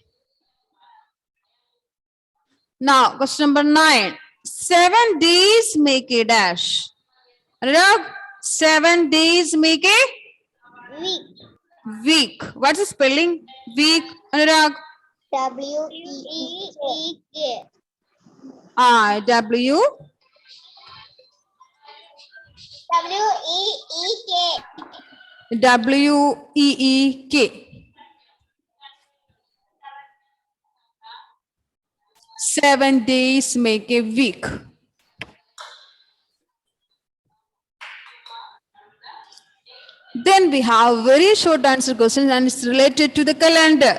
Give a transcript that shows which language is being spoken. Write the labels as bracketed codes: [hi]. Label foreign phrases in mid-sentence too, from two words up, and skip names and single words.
[en] Now, question number 9. 7 days make a dash. Anurag, 7 days make a Week. week. What's the spelling? Week, Anurag. W-E-E-K. W W-E-E-K. WEEK. 7 days make a week. Then we have very short answer questions and it's related to the calendar.